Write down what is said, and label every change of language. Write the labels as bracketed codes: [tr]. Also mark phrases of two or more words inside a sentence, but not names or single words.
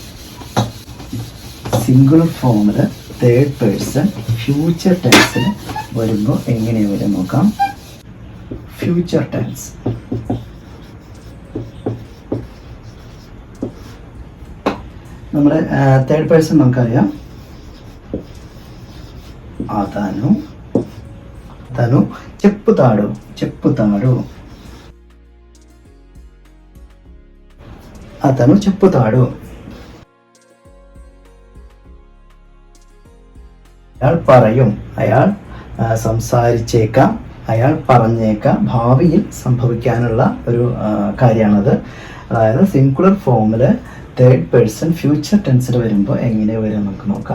[en] singular form third person future tense [ml] വരുമ്പോൾ എങ്ങനെ വരിക നോക്കാം. [en] future tense, [ml] നമ്മുടെ [en] third person [ml] നമുക്കറിയാം, [te] అతను, తను చెప్పుతాడు, చెప్పుతాడు, అతను చెప్పుతాడు. [ml] അയാൾ പറയും, അയാൾ സംസാരിച്ചേക്കാം, അയാൾ പറഞ്ഞേക്കാം, ഭാവിയിൽ സംഭവിക്കാനുള്ള ഒരു കാര്യമാണത്. അതായത് [en] singular form third person future tense [ml] വരുമ്പോൾ എങ്ങനെ വരും നമുക്ക് നോക്കാം.